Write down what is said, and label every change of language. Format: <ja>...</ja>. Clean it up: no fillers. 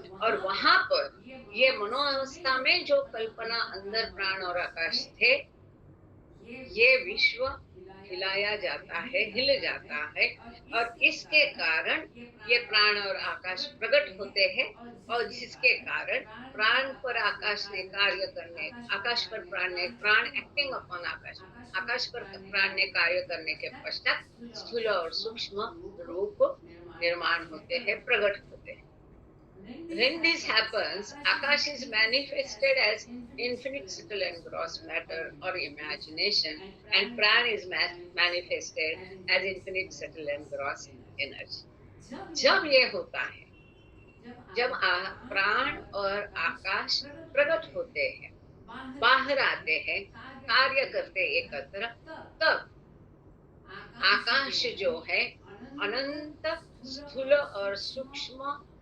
<hi>और वहां पर ये मनोअवस्था में जो कल्पना अंदर प्राण और आकाश थे, ये विश्व हिलाया जाता है, हिल जाता है, और इसके कारण ये प्राण और आकाश प्रकट होते हैं, और जिसके कारण प्राण पर आकाश ने कार्य करने, आकाश पर प्राण ने,</hi> <en>Pran acting upon Akash,</en> <hi>आकाश पर प्राण ने कार्य करने के पश्चात स्थूल और सूक्ष्म रूप निर्माण होते हैं, प्रकट होते हैं।</hi> <en>When this happens, Akash is manifested as infinite subtle and gross matter or imagination, and Pran is manifested as infinite subtle and gross energy.</en> <hi>जब ये होता है, जब प्राण और आकाश प्रकट होते हैं, बाहर आते हैं, कार्य करते एकत्र, तब आकाश जो है अनंत स्थूल और सूक्ष्म</hi>